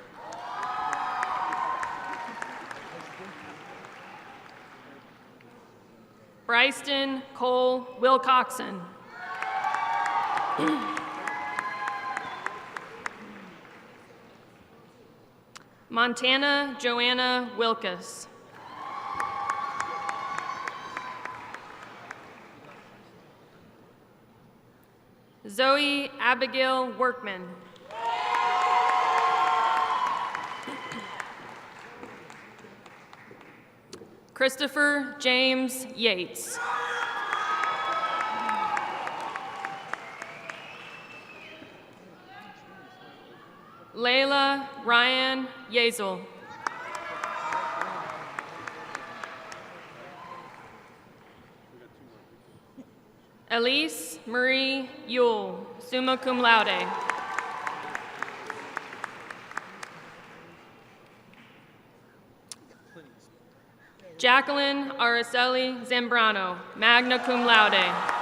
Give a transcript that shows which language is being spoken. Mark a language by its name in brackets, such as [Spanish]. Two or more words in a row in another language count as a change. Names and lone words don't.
[English] Bryston Cole Wilcoxon. Montana Joanna Wilkus. Zoe Abigail Workman. Christopher James Yates. Layla Ryan Yazel. Elise Marie Yule, [Latin] summa cum laude. [English] Jacqueline Araceli Zambrano, [Latin] magna cum laude.